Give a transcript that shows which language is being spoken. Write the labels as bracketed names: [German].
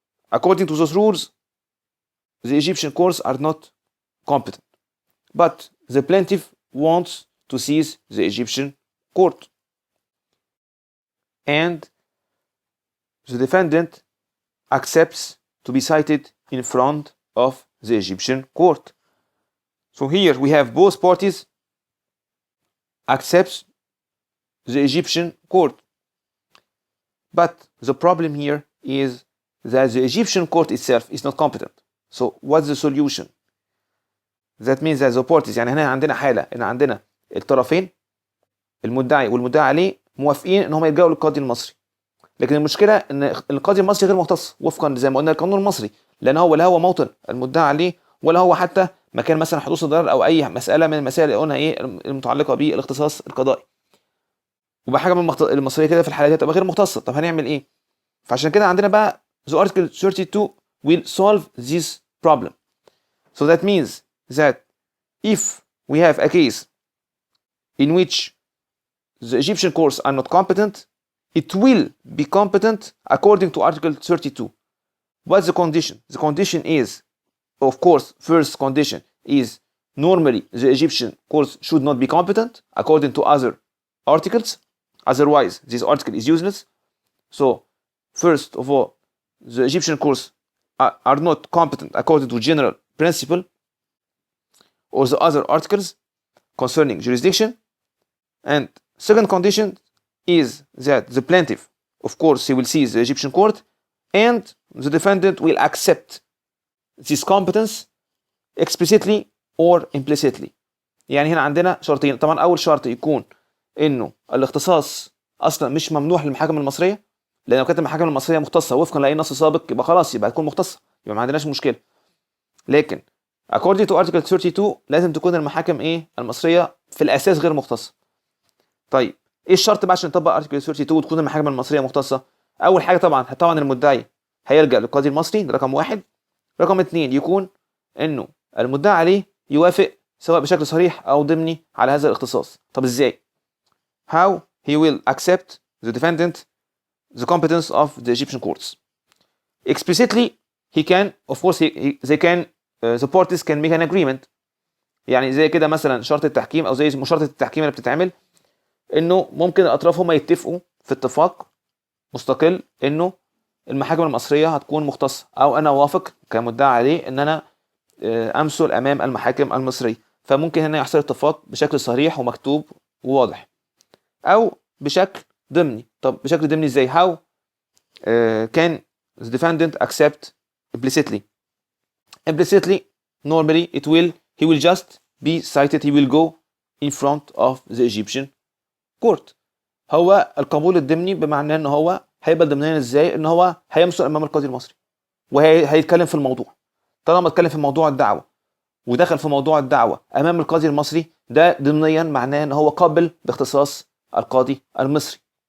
[English] According to those rules, the Egyptian courts are not competent, but the plaintiff wants to seize the Egyptian court, and the defendant accepts to be cited in front of the Egyptian court. So here we have both parties accepts the Egyptian court, but the problem here is that the Egyptian court itself is not competent. So what's the solution? That means that the parties، [Arabic] يعني هنا عندنا حالة ان عندنا الطرفين المدعي والمدعي عليه موافقين ان هم يلجأوا للقاضي المصري، لكن المشكلة ان القاضي المصري غير مختص وفقا زي ما قلنا القانون المصري، لان هو لا هو موطن المدعي عليه ولا هو حتى مكان مثلا حدوث الضرر او اي مسألة من المسائل اللي قلنا ايه المتعلقة بالاختصاص القضائي. وبحاجة من المصرية كده في الحالة دي تبقى غير مختصة، طب هنعمل ايه؟ فعشان كده عندنا بقى [English] the article 32 will solve this problem. So that means that if we have a case in which the Egyptian courts are not competent, it will be competent according to article 32. What's the condition? The condition is, of course, first condition is normally the Egyptian courts should not be competent according to other articles, otherwise this article is useless. So first of all, the Egyptian courts are not competent according to general principle or the other articles concerning jurisdiction. And second condition is that the plaintiff, of course, he will seize the Egyptian court, and the defendant will accept this competence explicitly or implicitly. [Arabic] يعني هنا عندنا شرطين. طبعا أول شرط يكون إنه الاختصاص أصلا مش ممنوح للمحاكم المصرية، لأن لو كانت المحاكم المصرية مختصة وفقا لأي نص سابق يبقى خلاص يبقى تكون مختصة، يبقى ما عندناش مشكلة. لكن [English] according to article 32 [Arabic] لازم تكون المحاكم ايه المصرية في الأساس غير مختصة. طيب ايه الشرط بقى عشان نطبق article 32 وتكون المحاكم المصرية مختصة؟ أول حاجة طبعا المدعي هيلجأ للقاضي المصري، ده رقم واحد. رقم اتنين يكون إنه المدعي عليه يوافق سواء بشكل صريح أو ضمني على هذا الاختصاص. طب ازاي؟ [English] How he will accept the defendant the competence of the Egyptian courts. Explicitly he can, of course they can the parties can make an agreement. [Arabic] يعني زي كده مثلا شرط التحكيم او زي مشارطة التحكيم اللي بتتعمل، انه ممكن الاطراف هما يتفقوا في اتفاق مستقل انه المحاكم المصرية هتكون مختصة، او انا وافق كمدعي عليه ان انا امثل امام المحاكم المصرية. فممكن هنا يحصل اتفاق بشكل صريح ومكتوب وواضح، او بشكل ضمني. طب بشكل ضمني ازاي؟ [English] how can the defendant accept implicitly? Implicitly normally he will just be cited, he will go in front of the Egyptian court. [Arabic] هو القبول الضمني بمعنى ان هو هيبقى ضمنيا ازاي؟ ان هو هيمثل امام القاضي المصري وهيتكلم في الموضوع. طالما اتكلم في موضوع الدعوة ودخل في موضوع الدعوة امام القاضي المصري، ده ضمنيا معناه ان هو قابل باختصاص القاضي المصري.